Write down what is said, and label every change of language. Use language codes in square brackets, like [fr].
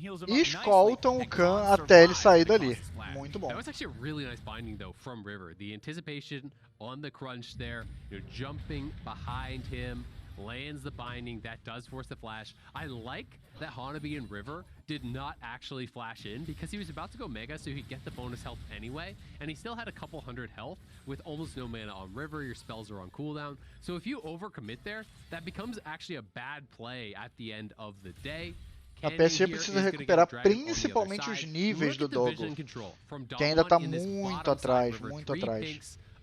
[pt] E escoltam o Khan até ele sair dali. Muito bom. [en] That was actually a really nice binding though from River. The anticipation on the crunch there, jumping behind him, lands the binding, that does force the flash. I like that Hanabi and River did not actually flash in because he was about to go Mega so he'd get the bonus health anyway, and he still had a couple hundred health with almost no mana on River, your spells are on cooldown. So if you overcommit there, that becomes actually a bad play at the end of the day. [pt] A PSG precisa recuperar principalmente os níveis do Doggo, que ainda está muito atrás, muito atrás.